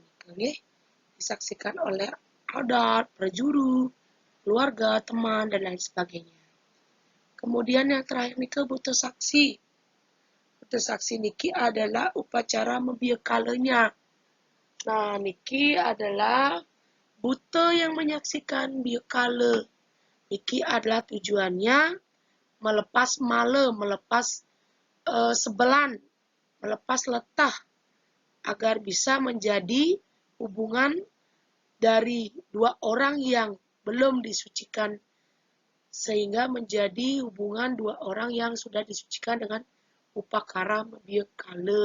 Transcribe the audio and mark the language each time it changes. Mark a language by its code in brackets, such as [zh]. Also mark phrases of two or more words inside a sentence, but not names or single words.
[id] Disaksikan oleh adat, perjuru, keluarga, teman, dan lain sebagainya. Kemudian yang terakhir nikah butuh saksi. Butuh saksi niki adalah upacara membiakalenya. Nah, niki adalah Buta yang menyaksikan biokala iki adalah tujuannya melepas mala, melepas sebelan, melepas letah agar bisa menjadi hubungan dari dua orang yang belum disucikan sehingga menjadi hubungan dua orang yang sudah disucikan dengan upakara biokala.